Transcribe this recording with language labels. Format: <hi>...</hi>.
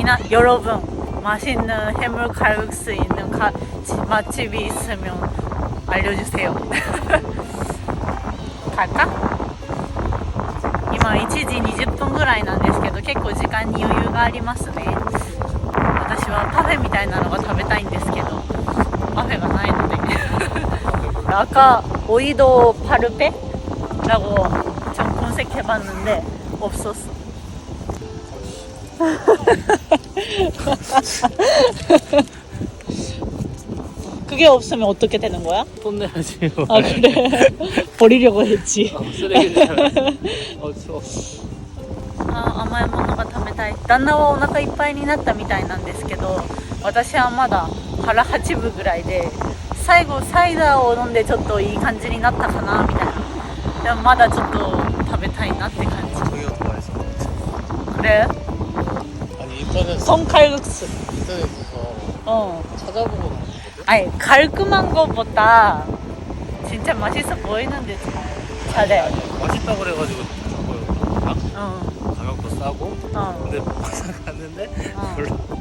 <ko>여러분 맛있는 해물 칼국수 있는 맛집이 있으면 알려주세요. 갈까?</ko> <ja>今1時20分ぐらいなんですけど結構時間に余裕がありますね。私はパフェみたいなのが食べたいんですけどパフェがないので</ja> <ko>아까 오이도 파르페라고 좀 검색해봤는데 없었어. 그게 없으면 어떻게 되는 거야? 돈 내야지. 아 그래? 버리려고 했지. 쓰레기잖아. 추워.</ko> <ja>甘いものが食べたい。旦那はお腹いっぱいになったみたいなんですけど私はまだ腹8分ぐらいで最後サイダーを飲んでちょっといい感じになったかなみたいな。でもまだちょっと食べたいなって感じ。</ja> <ko>저기가 더 맛있어. 그래? 아니 인터넷 손칼국수. 인터넷에서 찾아보고 나왔거든. 아니 깔끔한 거보다 진짜 맛있어 보이는데 잘해. 맛있다고 그래가지고 어. 가격도 싸고 근데 막상 갔는데 별로.</ko>